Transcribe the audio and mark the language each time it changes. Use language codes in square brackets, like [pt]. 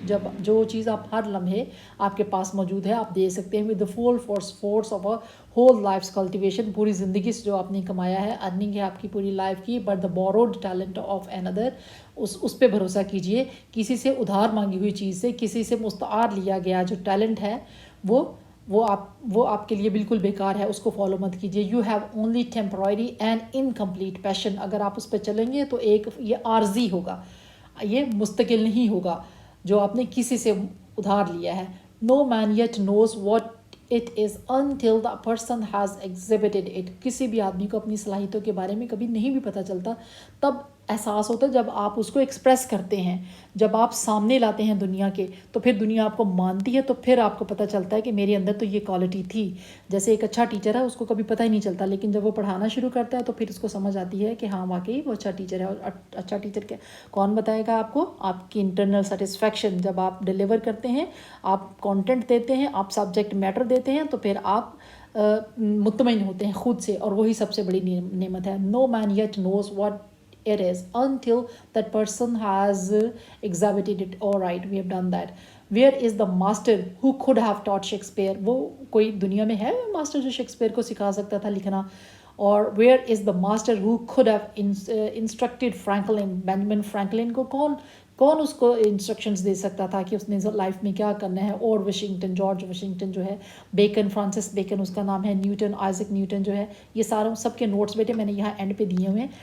[ur] جب جو چیز آپ ہر لمحے آپ کے پاس موجود ہے آپ دے سکتے ہیں [en] With the full force of a whole life's cultivation. [ur] پوری زندگی سے جو آپ نے کمایا ہے، ارننگ ہے آپ کی پوری لائف کی. [en] but the borrowed talent of another، [ur] اس پہ بھروسہ کیجئے. کسی سے ادھار مانگی ہوئی چیز سے، کسی سے مستعار لیا گیا جو ٹیلنٹ ہے وہ آپ کے لیے بالکل بیکار ہے، اس کو فالو مت کیجیے. [en] You have only temporary and incomplete passion. [ur] اگر آپ اس پہ چلیں گے تو یہ عارضی ہوگا، یہ مستقل نہیں ہوگا جو آپ نے کسی سے ادھار لیا ہے. [en] No man yet knows what it is until the person has exhibited it. [ur] کسی بھی آدمی کو اپنی صلاحیتوں کے بارے میں کبھی نہیں بھی پتہ چلتا، تب احساس ہوتا ہے جب آپ اس کو ایکسپریس کرتے ہیں، جب آپ سامنے لاتے ہیں دنیا کے، تو پھر دنیا آپ کو مانتی ہے، تو پھر آپ کو پتہ چلتا ہے کہ میرے اندر تو یہ کوالٹی تھی. جیسے ایک اچھا ٹیچر ہے، اس کو کبھی پتہ ہی نہیں چلتا، لیکن جب وہ پڑھانا شروع کرتا ہے تو پھر اس کو سمجھ آتی ہے کہ ہاں واقعی وہ اچھا ٹیچر ہے. اور اچھا ٹیچر کون بتائے گا آپ کو؟ آپ کی انٹرنل سیٹسفیکشن. جب آپ ڈیلیور کرتے ہیں، آپ کانٹینٹ دیتے ہیں، آپ سبجیکٹ میٹر دیتے ہیں، تو پھر آپ مطمئن ہوتے ہیں خود سے، اور وہی سب سے بڑی نعمت ہے. [en] No man yet knows what it is until that person has exhibited it. All right, we have done that. Where is the master who could have taught Shakespeare? [ur] وہ کوئی دنیا میں ہے ماسٹر جو شیکسپیئر کو سکھا سکتا تھا لکھنا؟ اور [en] where is the master who could have instructed Franklin? [ur] بینجامن Franklin کو کون کون اس کو انسٹرکشنز دے سکتا تھا کہ اس نے لائف میں کیا کرنا ہے. اور واشنگٹن، جارج واشنگٹن جو ہے، بیکن، فرانسس بیکن اس کا نام ہے، نیوٹن، آئزک نیوٹن جو ہے، یہ ساروں سب کے نوٹس بیٹے میں نے یہاں اینڈ پہ دیے ہوئے ہیں.